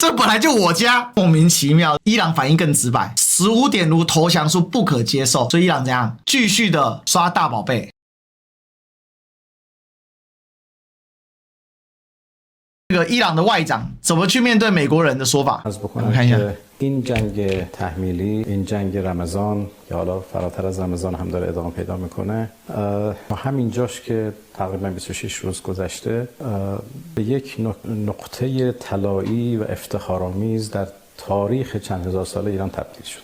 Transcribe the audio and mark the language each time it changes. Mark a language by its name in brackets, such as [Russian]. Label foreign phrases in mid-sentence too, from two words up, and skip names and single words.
[Chinese] 這本來就我家，莫名其妙。伊朗反應更直白，15點如投降書不可接受。所以伊朗怎樣？繼續的刷大寶貝。這個伊朗的外長怎麼去面對美國人的說法？我們看一下。 [Persian] این جنگ تحمیلی این جنگ رمضان که حالا فراتر از رمضان هم داره ادامه پیدا میکنه همینجاش که تقریبا 26 روز گذشته به یک نقطه طلایی و افتخارآمیز در تاریخ چند هزار ساله ایران تبدیل شد.